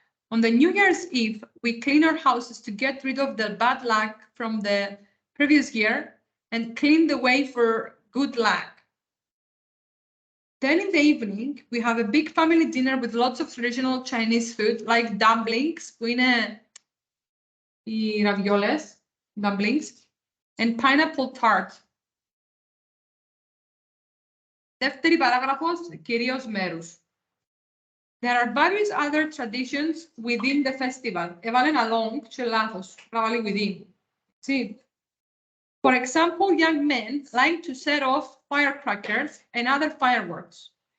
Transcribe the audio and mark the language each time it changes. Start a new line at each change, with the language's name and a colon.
English: On the New Year's Eve, we clean our houses to get rid of the bad luck from the previous year and clean the way for good luck. Then in the evening, we have a big family dinner with lots of traditional Chinese food like dumplings,
Greek: που είναι οι ravioles,
English: dumplings, and pineapple tart.
Greek: Δεύτερη παράγραφος, κυρίως μέρους.
English: There are various other traditions within the festival.
Greek: Έβαλεν along και λάθος,
English: probably within. See? For example, young men like to set off firecrackers and other fireworks.